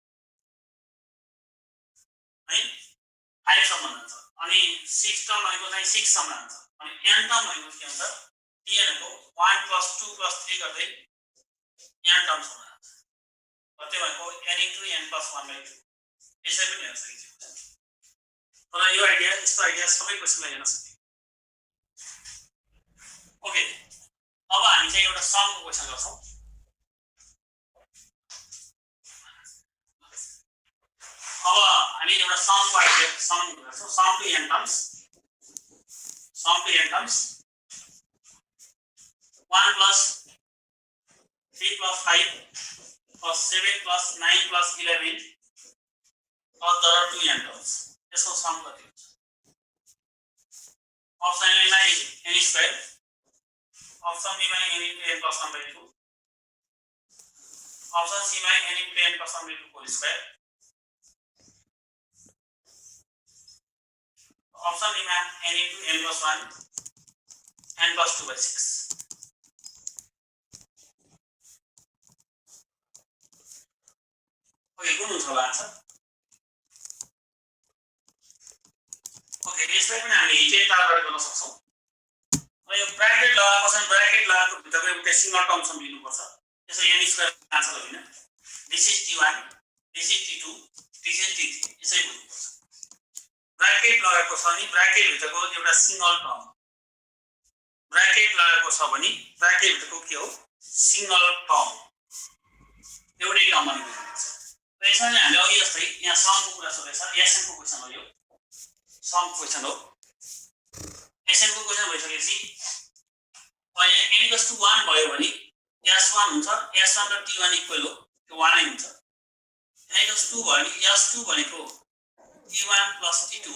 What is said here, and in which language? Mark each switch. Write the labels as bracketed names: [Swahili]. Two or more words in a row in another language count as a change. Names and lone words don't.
[Nepali] है 5 सम्म हुन्छ अनि 6 टर्म भनेको चाहिँ 6 सम्म हुन्छ अनि n टर्म भनेको के हुन्छ tn को 1 + 2 + 3 गर्दै n टर्म सम्म हुन्छ कति भनेको n * n + 1/2 यसै पनि हेर्न सकिन्छ तर यो आइडिया यस्तो आइडिया सबै क्वेशनलाई हेर्न सकिन्छ ओके अब हामी चाहिँ एउटा समको क्वेशन गर्छौं अब हामी एउटा समको आइडिया सम गर्छौं [English] sum to n terms [Nepali] 1 + 3 + 5 + 7 + 9 + 11 + [English] the 2 n terms [Nepali] यसको सम कति हुन्छ [English] option A [Nepali] लाई [English] n square option B [Nepali] मा n * n + 1/2 [English] option C [Nepali] मा n * n + 1/2 [English] whole square option D [Nepali] में n * n + 1 n + 2/6 ओके कुन हुन्छ होला आन्सर ओके यसलाई पनि हामीले हिटेन टार्गेट गर्न सक्छौं र यो ब्र्याकेट लगाएपछि ब्र्याकेट लगाएको भित्रको एउटा [English] single term [Nepali] सम लिनुपर्छ त्यसै [English] n square answer [Nepali] होइन [English] this is t1 this is t2 this is t3 [Nepali] यसै बुझ्नुपर्छ ब्रैकेट लगाएको छ नि ब्रैकेट भित्रको एउटा [English] single term [Nepali] ब्रैकेट लगाएको छ भने ब्रैकेट भित्रको के हो [English] single term [Nepali] एउटै टर्म मात्र बुझ्नुपर्छ र यसमा हामीले अघि जस्तै यहाँ समको कुरा सोधेछ एसएन को क्वेशन हो यो सम क्वेशन हो एसएन को क्वेशन भइसकेपछि अब यहाँ n = 1 भयो भने s1 हुन्छ s1 र t1 इक्वल हो त्यो 1 नै हुन्छ n = 2 भयो भने s2 भनेको t1 + t2